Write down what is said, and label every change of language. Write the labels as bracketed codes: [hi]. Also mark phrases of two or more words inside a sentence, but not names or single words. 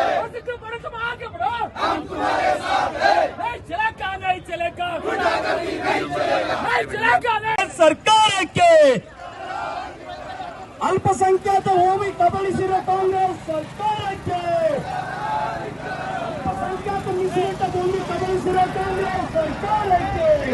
[hi] सिद्धू पाटिल तुम आगे बढ़ो, हम तुम्हारे साथ हैं। नहीं चलेगा, नहीं चलेगा, गुंडागर्दी नहीं चलेगा, नहीं चलेगा, नहीं। [kn] ಸರ್ಕಾರಕ್ಕೆ ಅಲ್ಪಸಂಖ್ಯಾತ ಹೋಗಿ ಕಬಳಿಸಿರೋ ಕಾಂಗ್ರೆಸ್ ಸರ್ಕಾರಕ್ಕೆ, ಅಲ್ಪಸಂಖ್ಯಾತ ಮೀಸಲಿಟ್ಟ ಭೂಮಿ ಕಬಳಿಸಿರೋ ಕಾಂಗ್ರೆಸ್ ಸರ್ಕಾರಕ್ಕೆ,